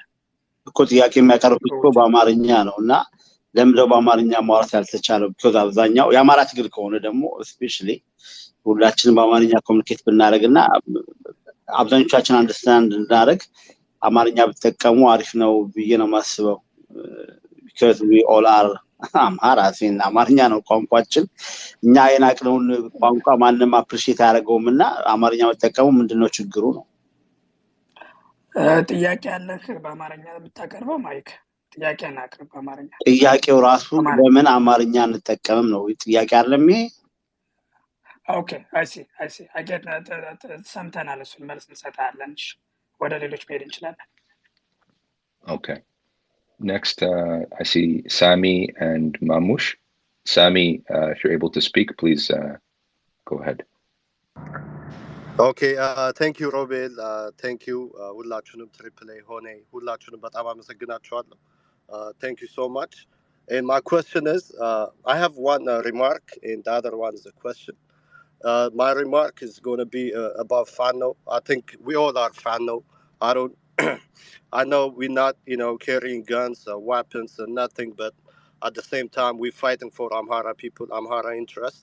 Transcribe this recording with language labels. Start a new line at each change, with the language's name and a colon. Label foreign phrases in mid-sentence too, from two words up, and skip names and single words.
Amharic: እኮ። ጥያቄ የሚያቀርቡት እኮ በአማርኛ ነውና ለምንድነው በአማርኛ ማውራት ያልተቻለው? because አብዛኛው የአማራ ትግል ከሆነ ደግሞ especially ሁላችንም በአማርኛ ኮሙኒኬት ብናደርግና አብዛኞቻችን አንደርስታንድ እናደርግ አማርኛ ብትጠቀሙ አሪፍ ነው ብዬ ነው ማስበው።
English: because we all are Amhara,
Amharic: ሲና አማርኛ ነው ቋንቋችን። እኛ የናቅነውን ቋንቋ ማንንም አፕሪሺየት ያደርገውምና አማርኛ መጠቀሙ ምንድነው ችግሩ ነው? ጥያቄ አለህ በአማርኛ ብታቀርበው? ማይክ ጥያቄን አቅርብ በአማርኛ። ጥያቄው ራሱ ለምን አማርኛ እንጠቀምም ነው ጥያቄ አይደለም ይሄ?
English: Okay, I see. I get that.
Amharic: ሰምተናል፣ እሱን መልስ እንሰጣለን። ወደ ሌሎች መሄድ እንችላለን።
English: Okay. Next, I see Sami and Mamush. Sami, if you're able to speak, please go ahead. Okay, thank you, Robin. Thank you,
Amharic: ሁላችሁንም ትሪፕል ኤ ሆኔ ሁላችሁንም በጣም አመሰግናችኋለሁ.
English: Thank you so much. And my question is, I have one remark, and the other one is a question. My remark is going to be about Fano. I think we all are Fano. I don't. I know we're not, carrying guns or weapons or nothing, but at the same time, we're fighting for Amhara people, Amhara interest.